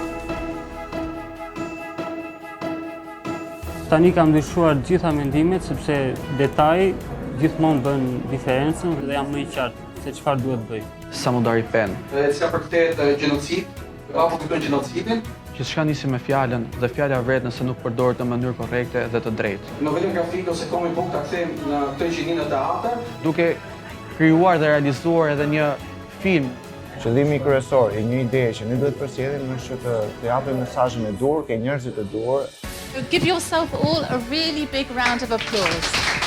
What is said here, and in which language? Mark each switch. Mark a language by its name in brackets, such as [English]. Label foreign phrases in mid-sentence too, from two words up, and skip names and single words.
[Albanian] Tani kam ndryshuar gjitha mendimet sepse detaji gjithmonë bën diferencën dhe jam më i qartë se çfarë duhet bëj. Samudari Pen. Çka përkthehet gjenocid, apo kupton genocidin? Gjithçka nisi me fjalën dhe fjala vret nëse nuk përdoret në mënyrë korrekte dhe të drejtë. Novelën grafike ose [English] comic book [Albanian] ta kthejmë në këtë gjinin në teatr. Duke krijuar dhe realizuar edhe një film. Qëllimi kryesor i një ideje që ne duhet përsëritim është që të japim mesazhin e dur ke njerëzit e duhur. [English] Give yourself all a really big round of applause.